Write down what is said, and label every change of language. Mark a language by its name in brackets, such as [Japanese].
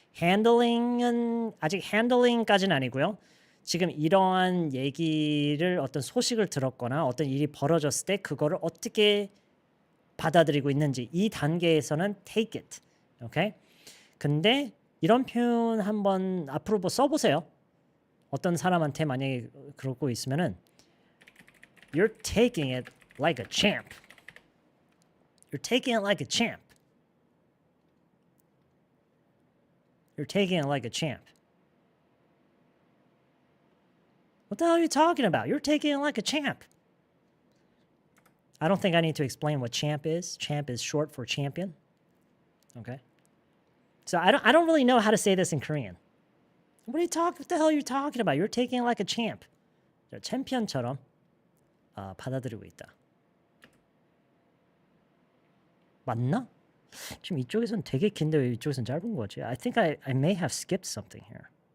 [Korean] handling은 아직 handling까지는 아니고요. 지금 이러한 얘기를 어떤 소식을 들었거나 어떤 일이 벌어졌을 때 그거를 어떻게 받아들이고 있는지 이 단계에서는 take it. 오케이? 근데 이런 표현 한번 앞으로 뭐 써보세요. 어떤 사람한테 만약에 그러고 있으면은 [English] You're taking it like a champ. You're taking it like a champ. You're taking it like a champ. What the hell are you talking about? You're taking it like a champ. I don't think I need to explain what champ is. Champ is short for champion. Okay. So I don't really know how to say this in Korean. What the hell are you talking about? You're taking it like a champ. [Korean] 챔피언처럼 받아들이고 있다. 맞나? 지금 이쪽에선 되게 긴데 왜 이쪽에선 짧은 거지? [English] I think I may have skipped something here.